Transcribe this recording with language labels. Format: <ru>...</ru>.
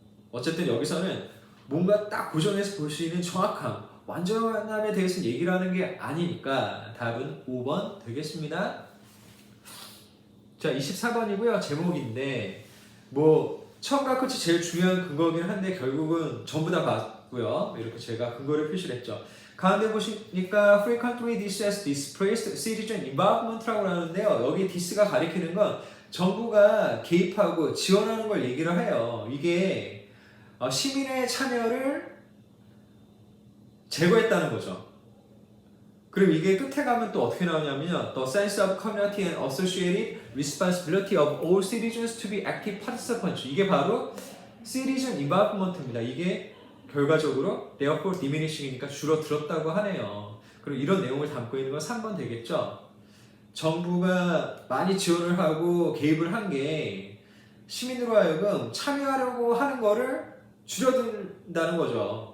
<ko>어쨌든 여기서는 뭔가 딱 고정해서 볼 수 있는 정확함, 완전함에 대해서 얘기를 하는 게 아니니까 답은 5번 되겠습니다. 자 24번이고요. 제목인데 뭐 처음과 끝이 제일 중요한 근거긴 한데 결국은 전부 다 봤고요. 이렇게 제가 근거를 표시를 했죠. 가운데 보시니까</ko> <en>frequently this as displaced citizen involvement</en> <ko>라고 하는데요. 여기 this가 가리키는 건 정부가 개입하고 지원하는 걸 얘기를 해요. 이게 시민의 참여를 제거했다는 거죠. 그럼 이게 끝에 가면 또 어떻게 나오냐면요.</ko> <en>The sense of community and associated responsibility of all citizens to be active participants.</en> <ko>이게 바로 citizen involvement입니다. 이게 결과적으로 therefore diminishing이니까 줄어들었다고 하네요. 그럼 이런 내용을 담고 있는 건 3번 되겠죠. 정부가 많이 지원을 하고 개입을 한 게 시민으로 하여금 참여하려고 하는 거를 줄여든다는 거죠.</ko>